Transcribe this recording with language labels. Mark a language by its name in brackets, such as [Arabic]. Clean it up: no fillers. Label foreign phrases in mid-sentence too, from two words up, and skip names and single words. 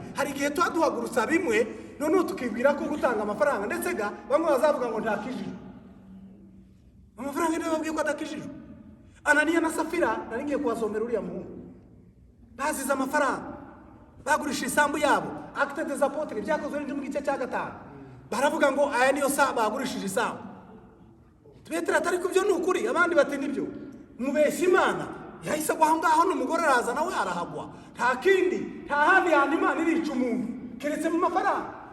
[Kinyarwanda] Hari igihe duhagurutsa bimwe none tukibwira ko gutanga amafaranga ndetse ga bamwe bazavuga ngo ntakijije. Amafaranga niyo babwiye ko atakijije. Ananiya na Safira nari ngiye kubasomera uriya muhungu. Bazize amafaranga. Bagurisha isambu yabo. Acte des Apôtres byakozwe n'indi mu gice cya 5. Baravuga ngo aya niyo saba bagurishije isambu. Tubetera atari kubyo n'ukuri abandi bati nibyo. Mubeshya Imana yahise aho ngaho n'umugore araza nawe arahagwa. Nta kindi nta handi handi Imana irica umuntu keretse mu mafaranga.